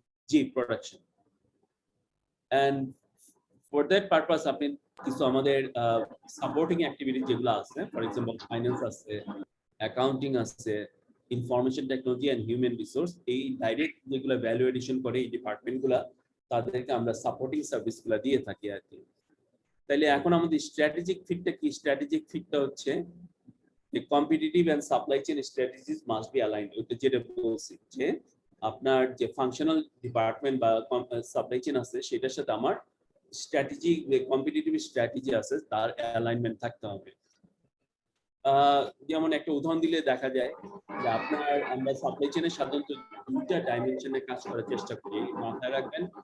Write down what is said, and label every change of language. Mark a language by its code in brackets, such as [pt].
[bn] G production, and for that purpose আপনি কিছু আমাদের সাপোর্টিং অ্যাক্টিভিটি যেগুলো আছে, ফর এক্সাম্পল ফাইন্যান্স আছে, অ্যাকাউন্টিং আছে, information technology and human resource, এই ডাইরেক্ট যেগুলো ভ্যালু এডিশন করে এই ডিপার্টমেন্টগুলো, তাদেরকে আমরা সাপোর্টিং সার্ভিসগুলো দিয়ে থাকি আর কি। তাইলে এখন আমাদের স্ট্র্যাটেজিক ফিটটা কি? স্ট্র্যাটেজিক ফিটটা হচ্ছে [en] the competitive and supply chain strategies must be aligned. [bn] ওইটা যেটা বলছি যে আপনার যে ফাংশনাল ডিপার্টমেন্ট বা সাপ্লাই চেইন আছে সেটার সাথে আমার স্ট্র্যাটেজি, যে কম্পিটিটিভ স্ট্র্যাটেজি আছে তার অ্যালাইনমেন্ট থাকতে হবে। যেমন একটা উদাহরণ দিলে দেখা যায় যে আমরা সাপ্লাই চেইনের সাধারণত দুইটা ডাইমেনশনে কাজ করার চেষ্টা করি, মাথায় রাখবেন।